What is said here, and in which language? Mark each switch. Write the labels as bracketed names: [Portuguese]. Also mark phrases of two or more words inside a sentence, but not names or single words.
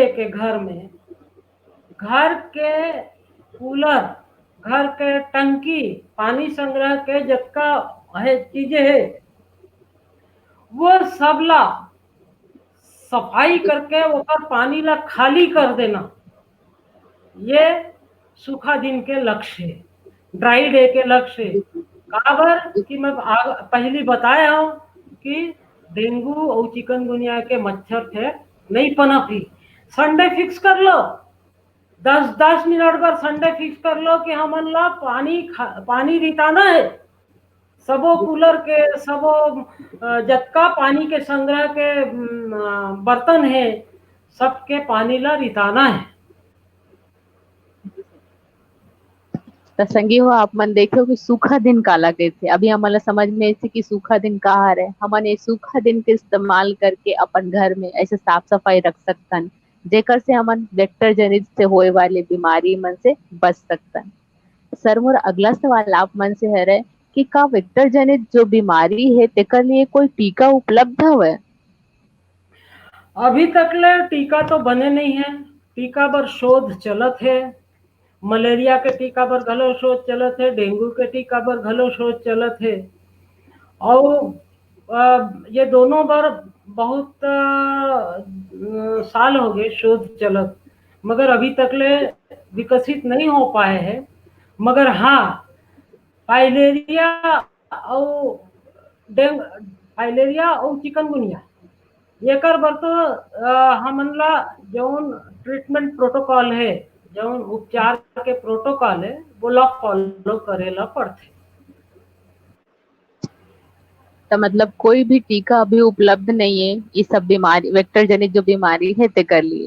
[Chhattisgarhi] के घर में, घर के कूलर, घर के टंकी, पानी संग्रह के जतका है चीजें है, वो सबला सफाई करके ओकर पानी ला खाली कर देना, ये सूखा दिन के लक्ष्य है, [English] dry day [Chhattisgarhi] के लक्ष्य है। काबर कि मैं पहली बताया हूँ कि डेंगू और चिकनगुनिया के मच्छर थे नहीं पनपी। संडे फिक्स कर लो, 10-10 मिनट पर संडे फिक्स कर लो कि हमन ला पानी रिताना है। सबो कूलर के, सबो जतका पानी के संग्रह के बर्तन है, सबके पानी ला रिताना है। तो संगी हो आप मन देखो कि सूखा दिन काला कइथे, अभी हमन समझ में ऐसे कि सूखा दिन का है, हमन ये सूखा दिन के इस्तेमाल करके अपन घर में ऐसे साफ सफाई रख सकतन, जेकर से हमन वेक्टर जनित से होए वाले बीमारी मन से बच सकतन। सर मोर अगला सवाल आप मन से है कि का वेक्टर जनित जो बीमारी है तेकर लिए कोई टीका उपलब्ध हवे। अभी तक ले टीका तो बने नहीं है, टीका बर शोध चलत है। मलेरिया के टीका बर घलो शोध चलत है, डेंगू के टीका बर घलो शोध चलत है, और ये दोनों बार बहुत साल हो गए शोध चलत, मगर अभी तक ले विकसित नहीं हो पाए हैं। मगर हाँ, फाइलेरिया और फाइलेरिया और चिकनगुनिया एकर बर तो हमन ला जौन [English] treatment protocol [Chhattisgarhi] है, जौन उपचार के प्रोटोकॉल है, वो ला फॉलो करेला पड़थे। तो मतलब कोई भी टीका अभी उपलब्ध नहीं है ये सब बीमारी, वेक्टर जनित जो बीमारी है ते कर लिए।